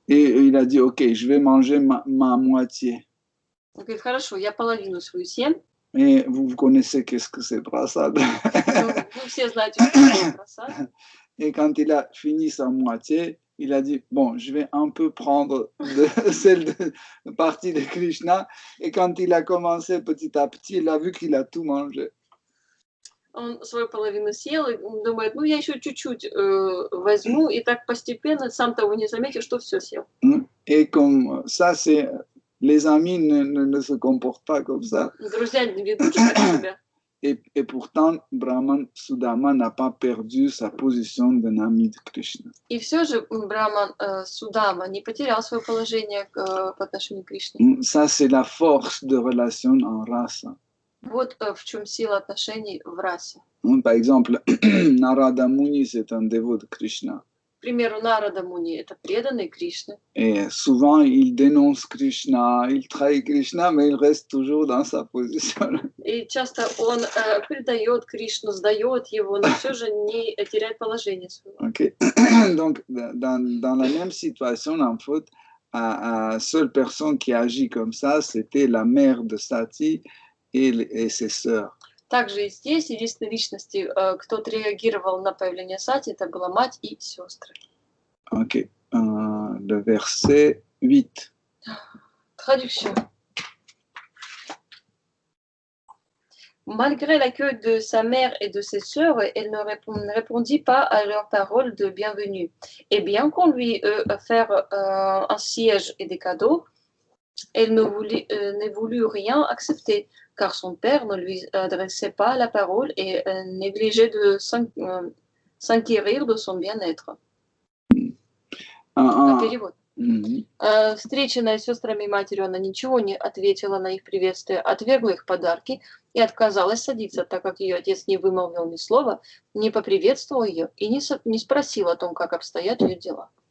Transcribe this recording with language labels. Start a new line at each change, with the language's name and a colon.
French: Et il a dit, ok, je vais manger ma moitié.
Russian: Он говорит, хорошо, я половину свою съем.
French: Et vous connaissez qu'est-ce que c'est prasad.
Russian: Вы все знаете, что это прасад.
French: Et quand il a fini sa moitié, il a dit, bon, je vais un peu prendre celle de partie de Krishna. Et quand il a commencé petit à petit, il a vu qu'il a tout mangé.
Russian: Он свою половину съел и думает, я еще чуть-чуть возьму. И так постепенно, сам того не заметил, что все съел.
French: Et comme ça, c'est... Les amis ne se comportent pas comme ça.
Russian: Друзья не ведут себя.
French: Et pourtant, Brahman Sudama n'a pas perdu sa position d'un ami de Krishna.
Russian: И все же Браман Судама не потерял свое положение по отношению к Кришне.
French: Ça, c'est la force de relation en rasa.
Russian: Вот в чем сила отношений в расе.
French: Par exemple, Narada Muni, c'est un dévot de Krishna.
Russian: К примеру, Нарада Муни – это преданный Кришны.
French: Et souvent, il dénonce Krishna, il trahit Krishna, mais il reste toujours dans sa position.
Russian: И часто он предает Кришну, сдает его, но все же не теряет положение своего. Okay.
French: Donc, dans la même situation, en fait, la seule personne qui agit comme ça, c'était la mère de Sati et ses sœurs.
Russian: Также и здесь единственной личности, кто отреагировал на появление Сати, это была мать и сестры.
French: Ok. Le verset 8. Traduction. Malgré l'accueil de sa mère et de ses sœurs, elle ne répondit pas à leurs paroles de bienvenue. Et bien qu'on lui offert un siège et des cadeaux, elle ne voulut rien accepter, car son père ne lui adressait pas la parole et négligeait de s'inquérir de son bien-être.
Russian: Перевод. Встреченная с сестрами и матерью, она ничего не ответила на их приветствие, отвергла их подарки и отказалась садиться, так как ее отец не вымолвил ни слова, не поприветствовал ее и не спросил о том, как обстоят ее дела.